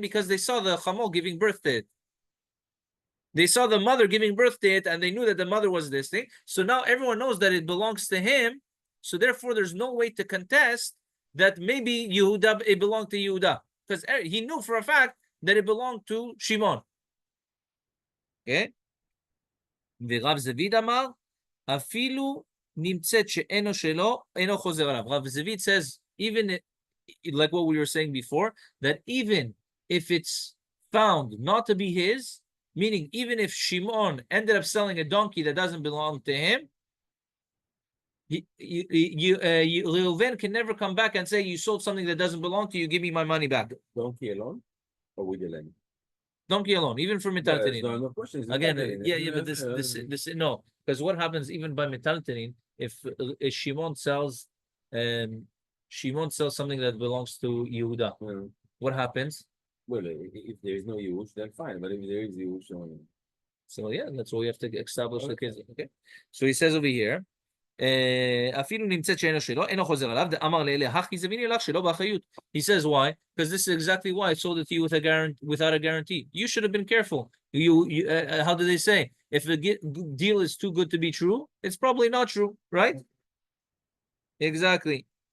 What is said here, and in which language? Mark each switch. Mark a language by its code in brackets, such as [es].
[en] Because they saw the chamor giving birth to it. They saw the mother giving birth to it, and they knew that the mother was this thing. So now everyone knows that it belongs to him. So therefore, there's no way to contest that maybe it belonged to Yehuda, because he knew for a fact that it belonged to Shimon. Okay. [he] ורב זביד אמר, אפילו נמצאת שאינו שלו, אינו חוזר עליו. [en] Rav Zavid says, even like what we were saying before, that even if it's found not to be his, meaning even if Shimon ended up selling a donkey that doesn't belong to him, Reuven can never come back and say, you sold something that doesn't belong to you, give me my money back. Donkey alone or with the land? Donkey alone, even for metaltenin. No questions. Again, but this no, because what happens even by metaltenin, if Shimon sells something that belongs to Yehuda, what happens? Well, if there is no use, then fine. But if there is use, so yeah, that's what we have to establish the case. Okay. So he says over here, [he] אפילו נמצאת שאינו שלו, אינו חוזר עליו, דאמר לאלה, הכי זביני לך שלא באחריות. [en] He says why? Because this is exactly why I sold it to you without a guarantee. You should have been careful. How do they say? If a deal is too good to be true, it's probably not true, right? Exactly.